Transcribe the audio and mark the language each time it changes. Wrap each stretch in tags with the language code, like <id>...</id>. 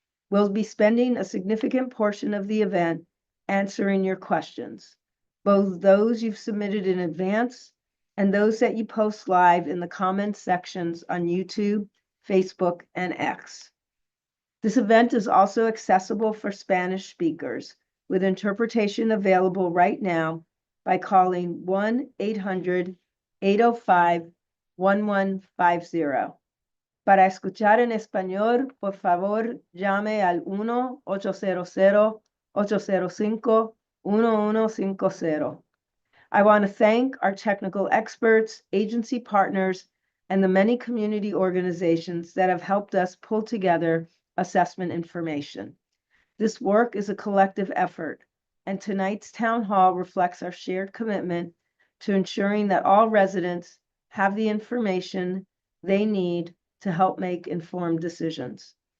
<en>We'll be spending a significant portion of the event answering your questions, both those you've submitted in advance and those that you post live in the comments sections on YouTube, Facebook, and X. This event is also accessible for Spanish speakers, with interpretation available right now by calling 1-800-805-1150.</en> <es>Para escuchar en español, por favor, llame al 1-800-805-1150.</es> <en>I want to thank our technical experts, agency partners, and the many community organizations that have helped us pull together assessment information. This work is a collective effort, and tonight's town hall reflects our shared commitment to ensuring that all residents have the information they need to help make informed decisions.</en>